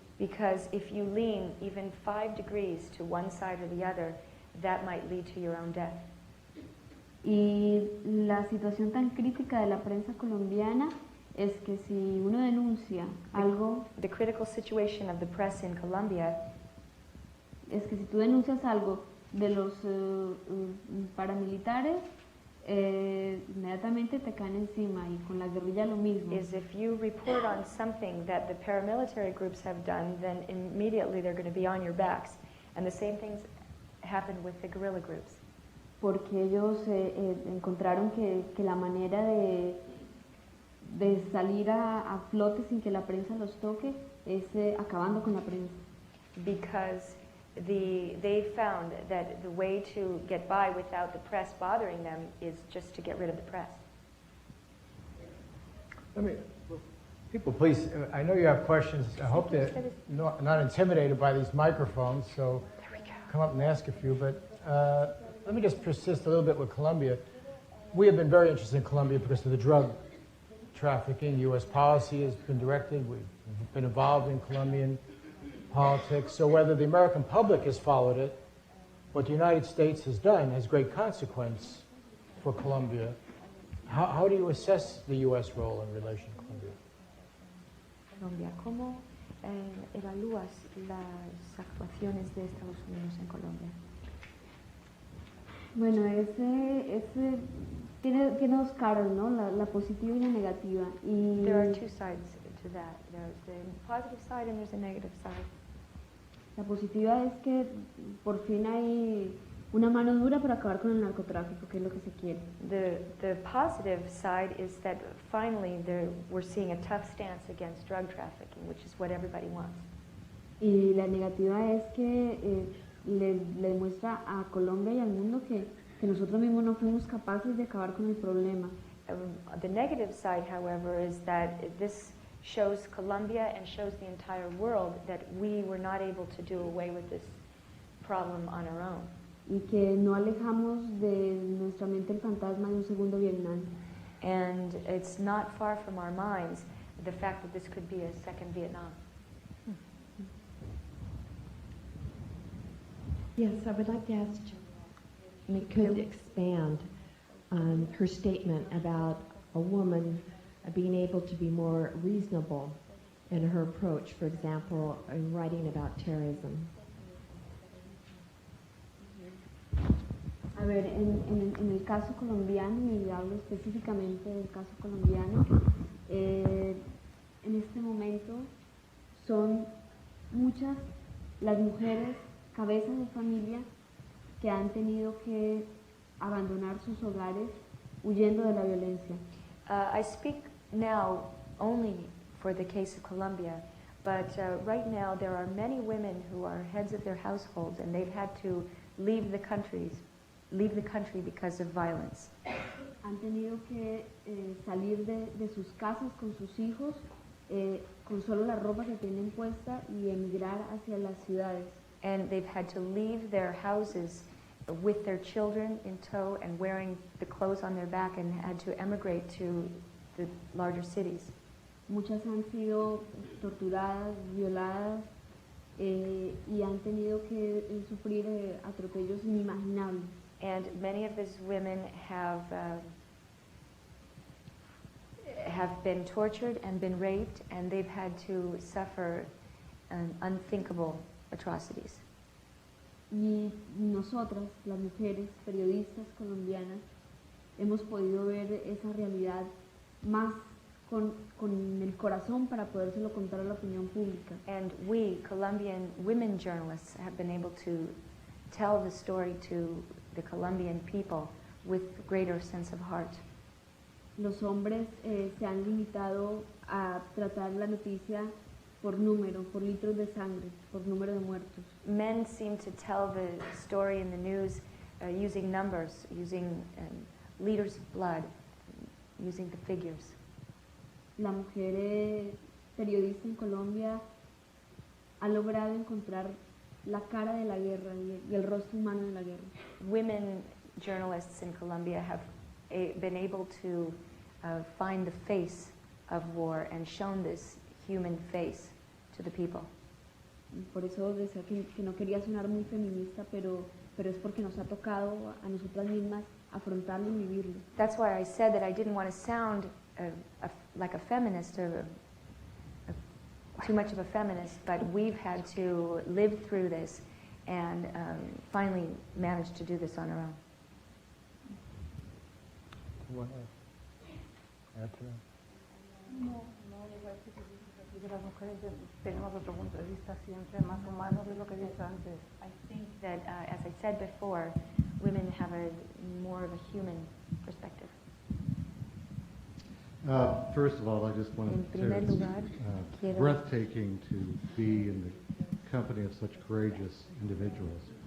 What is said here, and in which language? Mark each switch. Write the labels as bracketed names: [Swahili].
[English] Because if you lean even 5 degrees to one side or the other, that might lead to your own death. [Spanish] Y la situación tan crítica de la prensa colombiana es que si uno denuncia algo, [English] The critical situation of the press in Colombia [Spanish] es que si tú denuncias algo de los paramilitares, inmediatamente te caen encima, y con la guerrilla lo mismo. [English] is if you report on something that the paramilitary groups have done, then immediately they're going to be on your backs. And the same things happen with the guerrilla groups. [Spanish] Porque ellos encontraron que la manera de salir a flote sin que la prensa los toque es acabando con la prensa. [English] Because they found that the way to get by without the press bothering them is just to get rid of the press. People, please, I know you have questions. I hope they're not intimidated by these microphones, so come up and ask a few. But let me just persist a little bit with Colombia. We have been very interested in Colombia because of the drug trafficking. U.S. policy has been directed. We've been involved in Colombian politics. So whether the American public has followed it, what the United States has done has great consequence for Colombia. How do you assess the U.S. role in relation to Colombia? [Spanish] Colombia, ¿cómo evalúas las actuaciones de Estados Unidos en Colombia? Bueno, ese tiene 2 caras, ¿no? La positiva y la negativa. Y [English] There are 2 sides to that. There's the positive side and there's a negative side. [Spanish] la positiva es que por fin hay una mano dura para acabar con el narcotráfico, que es lo que se quiere. [English] The positive side is that finally we're seeing a tough stance against drug trafficking, which is what everybody wants. [Spanish] Y la negativa es que le demuestra a Colombia y al mundo que nosotros mismos no fuimos capaces de acabar con el problema. [English] The negative side, however, is that this shows Colombia and shows the entire world that we were not able to do away with this problem on our own. [Spanish] y que no alejamos de nuestra mente el fantasma de un segundo Vietnam. [English] And it's not far from our minds the fact that this could be a second Vietnam. Yes, I would like to ask if you could expand on her statement about a woman being able to be more reasonable in her approach, for example, in writing about terrorism. [Spanish] A ver, en el caso colombiano, y hablo específicamente del caso colombiano, en este momento son muchas las mujeres cabezas de familia que han tenido que abandonar sus hogares huyendo de la violencia. [English] I speak now only for the case of Colombia, but right now there are many women who are heads of their households and they've had to leave the country because of violence. [Spanish] Han tenido que salir de sus casas con sus hijos, con solo la ropa que tienen puesta y emigrar hacia las ciudades. [English] And they've had to leave their houses with their children in tow and wearing the clothes on their back and had to emigrate to the larger cities. [Spanish] Muchas han sido torturadas, violadas y han tenido que sufrir atropellos inimaginables. [English] And many of these women have been tortured and been raped, and they've had to suffer unthinkable atrocities. [Spanish] Y nosotras, las mujeres periodistas colombianas, hemos podido ver esa realidad más con el corazón para podérselo contar a la opinión pública. [English] And we, Colombian women journalists, have been able to tell the story to the Colombian people with greater sense of heart. [Spanish] Los hombres se han limitado a tratar la noticia por número, por litros de sangre, por número de muertos. [English] Men seem to tell the story in the news using numbers, using liters of blood, using the figures. [Spanish] La mujer periodista en Colombia ha logrado encontrar la cara de la guerra y el rostro humano de la guerra. [English] Women journalists in Colombia have been able to find the face of war and shown this human face to the people. [Spanish] Por eso decía que no quería sonar muy feminista, pero es porque nos ha tocado a nosotras mismas afrontarlo y vivirlo. [English] That's why I said that I didn't want to sound like a feminist or too much of a feminist, but we've had to live through this and finally managed to do this on our own. [Spanish] No, igual que las mujeres tenemos otro punto de vista siempre más humano de lo que he dicho antes. [English] I think that, as I said before, women have more of a human perspective. First of all, I just wanted to say it's breathtaking to be in the company of such courageous individuals.